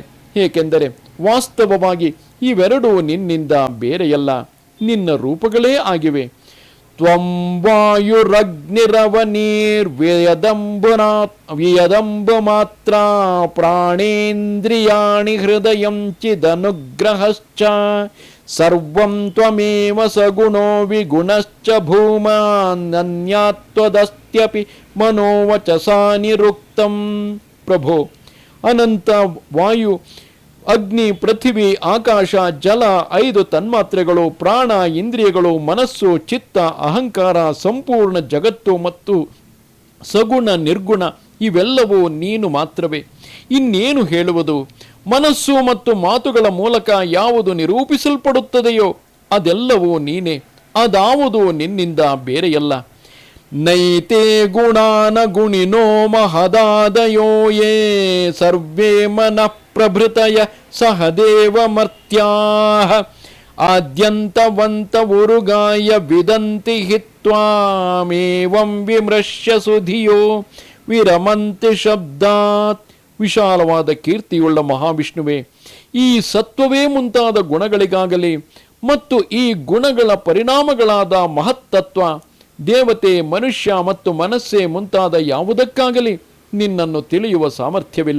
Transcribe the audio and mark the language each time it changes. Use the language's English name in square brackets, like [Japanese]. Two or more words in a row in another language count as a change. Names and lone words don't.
[Kannada] ಏಕೆಂದರೆ ವಾಸ್ತವವಾಗಿ ಇವೆರಡೂ ನಿನ್ನಿಂದ ಬೇರೆಯಲ್ಲ, ನಿನ್ನ ರೂಪಗಳೇ ಆಗಿವೆ. [Sanskrit] ತ್ವಂ ವಾಯುರಗ್ನಿರವನೀರ್ವ್ಯಯದಂಬ ಮಾತ್ರ ಪ್ರಾಣೇಂದ್ರಿಯಾಣಿ ಹೃದಯಂ ಚಿದನುಗ್ರಹಶ್ಚ ಸರ್ವಂ ತ್ವಮೇವ ಸಗುಣೋ ವಿಗುಣಶ್ಚ ಭೂಮಾನ್ಯತ್ವದಸ್ತ್ಯಪಿ ಮನೋವಚಸಾ ನಿರುಕ್ತಂ. [Kannada] ಪ್ರಭೋ, ಅನಂತ ವಾಯು, ಅಗ್ನಿ, ಪೃಥಿವಿ, ಆಕಾಶ, ಜಲ, 5 ತನ್ಮಾತ್ರೆಗಳು, ಪ್ರಾಣ, ಇಂದ್ರಿಯಗಳು, ಮನಸ್ಸು, ಚಿತ್ತ, ಅಹಂಕಾರ, ಸಂಪೂರ್ಣ ಜಗತ್ತು ಮತ್ತು ಸಗುಣ ನಿರ್ಗುಣ ಇವೆಲ್ಲವೂ ನೀನು ಮಾತ್ರವೇ. ಇನ್ನೇನು ಹೇಳುವುದು? ಮನಸ್ಸು ಮತ್ತು ಮಾತುಗಳ ಮೂಲಕ ಯಾವುದು ನಿರೂಪಿಸಲ್ಪಡುತ್ತದೆಯೋ ಅದೆಲ್ಲವೂ ನೀನೇ, ಅದಾವುದು ನಿನ್ನಿಂದ ಬೇರೆಯಲ್ಲ. [Sanskrit] ನೈತೆ ಗುಣಾನ ಗುಣಿನೋ ಮಹದಾದಯೋ ಯೇ ಸರ್ವೇ ಮನಃ ಪ್ರಭೃತಯ ಸಹದೇವ ಮರ್ತ್ಯಾಃ ಆದ್ಯಂತವಂತ ಉರುಗಾಯ ವಿದಂತಿ ಹಿತ್ವಾಮೇವಂ ವಿಮೃಶ್ಯ ಸುಧಿಯೋ ವಿರಮಂತಿ ಶಬ್ದಾತ್. [Kannada] ವಿಶಾಲವಾದ ಕೀರ್ತಿಯುಳ್ಳ ಮಹಾವಿಷ್ಣುವೇ, ಈ ಸತ್ವವೇ ಮುಂತಾದ ಗುಣಗಳಿಗಾಗಲಿ ಮತ್ತು ಈ ಗುಣಗಳ ಪರಿಣಾಮಗಳಾದ ಮಹತ್ತತ್ವ, ದೇವತೆ, ಮನುಷ್ಯ ಮತ್ತು ಮನಸ್ಸೇ ಮುಂತಾದ ಯಾವುದಕ್ಕಾಗಲಿ ನಿನ್ನನ್ನು ತಿಳಿಯುವ ಸಾಮರ್ಥ್ಯವಿಲ್ಲ.